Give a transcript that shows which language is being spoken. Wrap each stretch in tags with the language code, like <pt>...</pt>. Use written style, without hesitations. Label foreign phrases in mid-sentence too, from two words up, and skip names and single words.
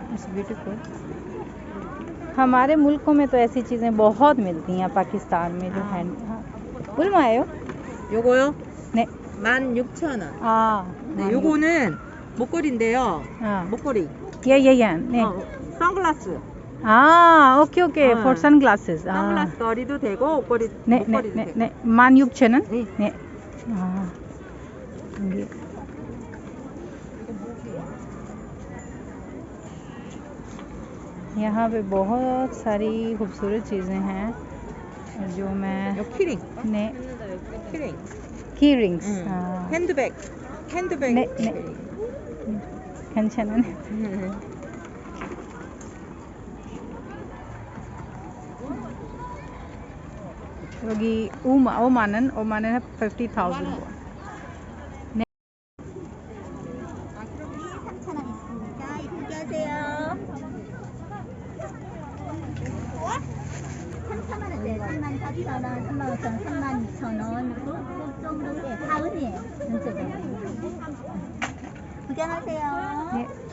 <hi>ब्यूटीफुल। हमारे मुल्कों में तो ऐसी चीज़ें बहुत मिलती हैं, पाकिस्तान में जो हैंड। हाँ,</hi> <ko>얼마예요? 요거요? 네. 16,000원. 아, 네, 요거는 목걸이인데요. 아. 목걸이. 예예예. 네. 선글라스. 아,</ko> <en>okay okay. For sunglasses.</en> <ko>선글라스 거리도 되고 옷걸이 네, 목걸이도 네, 되고. 네, 네. 16,000원? 네. 네. 아.</ko> <hi>ये यहाँ पे बहुत सारी खूबसूरत चीज़ें हैं जो मैं</hi> <ko>요 키링.</ko> <hi>ने</hi> <ko>키링.</ko> <en>key rings</en> <ko>핸드백. 핸드백. 네, 네. 괜찮은. 여기 5만 원 50,000 won. 네. 3,000원 있습니다. 이쁘게 하세요. 3,000원 원대 34,000원, 35,000원, 32,000원 그 정도 예, 다은이에요. 전체적으로. 구경하세요.</ko> <en>Yeah.</en>